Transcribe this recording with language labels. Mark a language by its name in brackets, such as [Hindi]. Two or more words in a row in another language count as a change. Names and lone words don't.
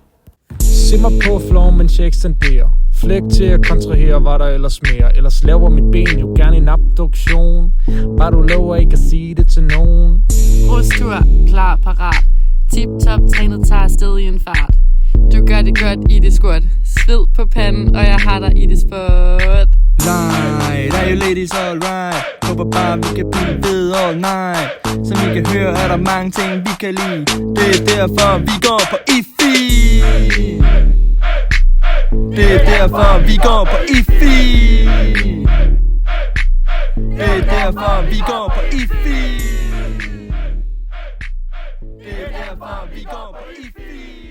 [Danish] Simmer på floor, mens jeg ekstenderer. Flæk til at kontrahere, hvad der ellers mere. Ellers laver mit ben jo gerne en abduktion. Bare du lover ikke at sige det til nogen. Rustur, klar, parat. Tip-top, trænet tager afsted i en fart. Du gør det godt i det squat. Sved på panden, og jeg har dig i det spot. [English] Light, are you ladies alright? [Danish] Håber bare, vi kan blive ved [English] all night. [Danish] Som I kan høre, er der mange ting, vi kan lide. Det er derfor, vi går på IFI. Det er derfor, vi går på IFI. Det er derfor, vi går på IFI. Det er derfor, vi går på IFI.